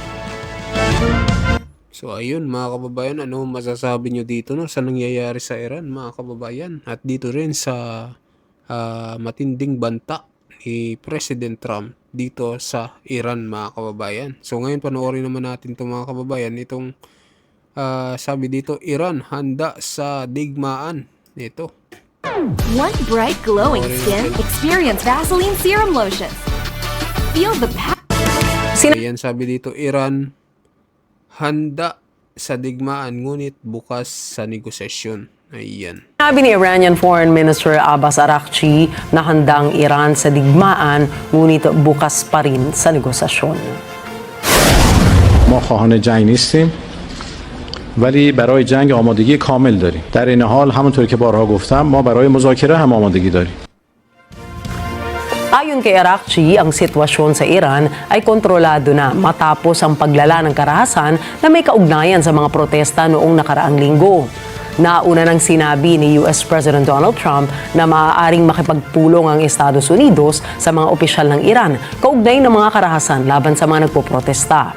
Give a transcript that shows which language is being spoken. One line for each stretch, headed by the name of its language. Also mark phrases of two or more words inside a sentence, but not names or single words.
Filipino: So ayun mga kababayan, ano masasabi nyo dito no, sa nangyayari sa Iran mga kababayan? At dito rin sa matinding banta ni President Trump dito sa Iran mga kababayan. So ngayon panoorin naman natin itong mga kababayan, itong sabi dito, Iran handa sa digmaan. Ito.
English: Want bright glowing skin? Experience Vaseline Serum Lotions. Feel the
Filipino: Ayan, sabi dito, Iran handa sa digmaan ngunit bukas sa negosasyon. Ayan. Sinabi ni Iranian Foreign Minister Abbas Araghchi na handa ang Iran sa digmaan ngunit bukas pa rin sa negosasyon.
Persian: ما خواهان جنگ نیستیم ولی برای جنگ آمادگی کامل داریم. در این حال همونطور که بارها گفتم ما برای مذاکره هم آمادگی داریم.
Filipino: Ayon kay Araghchi, ang sitwasyon sa Iran ay kontrolado na matapos ang paglala ng karahasan na may kaugnayan sa mga protesta noong nakaraang linggo. Nauna nang sinabi ni US President Donald Trump na maaaring makipagpulong ang Estados Unidos sa mga opisyal ng Iran kaugnay ng mga karahasan laban sa mga nagpoprotesta.